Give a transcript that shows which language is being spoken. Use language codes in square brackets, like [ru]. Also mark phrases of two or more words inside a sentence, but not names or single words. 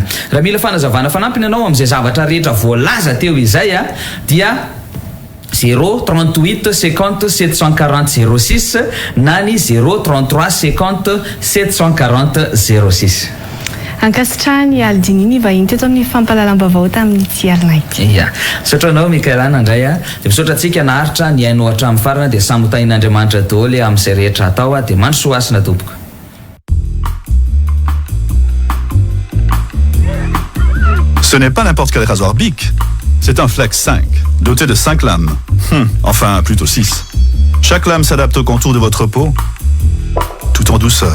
[mg] Raha mila fanazavana fanampiny ianao amin'izay zavatra rehetra voalaza teo izay dia 038 50 740 06 na ny 033 50 740 06. Ankasitrahany Aldininy vahiny teto amin'ny fampahalalam-baovao tamin'ny tiarina ity. Ia, misaotra anao Mikaelana indray dia misaotra antsika naharitra ny hainao hatramin'ny farana dia samy hotahin'Andriamanitra daholo amin'izay rehetra atao dia mandrosoa asina tompoko. [fr] Ce n'est pas n'importe quel rasoir Bic, c'est un Flex 5, doté de 5 lames. Enfin, plutôt 6. Chaque lame s'adapte au contour de votre peau, tout en douceur.